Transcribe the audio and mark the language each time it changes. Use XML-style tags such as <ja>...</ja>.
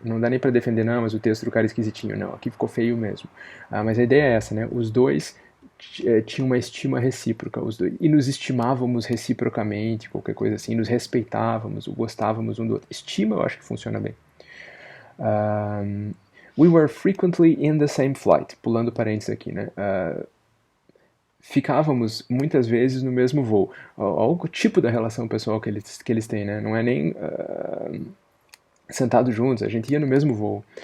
<pt>Não dá nem para defender, não, mas o texto do cara é esquisitinho. Não, aqui ficou feio mesmo. Mas a ideia é essa, né? Os dois tinham uma estima recíproca, os dois, e nos estimávamos reciprocamente, qualquer coisa assim, nos respeitávamos, gostávamos um do outro. Estima eu acho que funciona bem.</pt> <en>We were frequently in the same flight,</en> <pt>pulando parênteses aqui, né? Ficávamos muitas vezes no mesmo voo. Olha o tipo da relação pessoal que eles têm, né? Não é nem sentados juntos, a gente ia no mesmo voo.</pt>